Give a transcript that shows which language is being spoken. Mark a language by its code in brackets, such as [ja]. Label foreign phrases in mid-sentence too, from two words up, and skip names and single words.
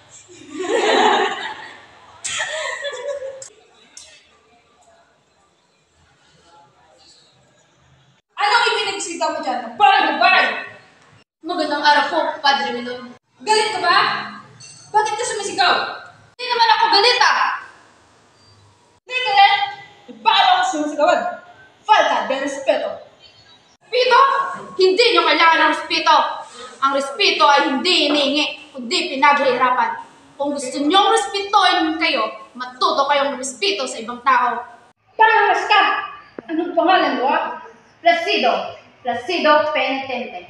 [tl] Anong ipinagsigaw mo dyan? Baray! Magandang araw po, Padre Milon. Galit ka ba? Bakit ka sumisigaw? Hindi naman ako galit Hindi galit? Paano ako sumisigawan? [es] Falta de respeto. [tl] Respeto? Hindi nyo kailangan ng respeto. Ang respeto ay hindi iniingi, kundi pinaghihirapan. Kung gusto nyong respetoin kayo, matuto kayong respeto sa ibang tao. Pangalas ka! Anong pangalan mo Placido Penitente.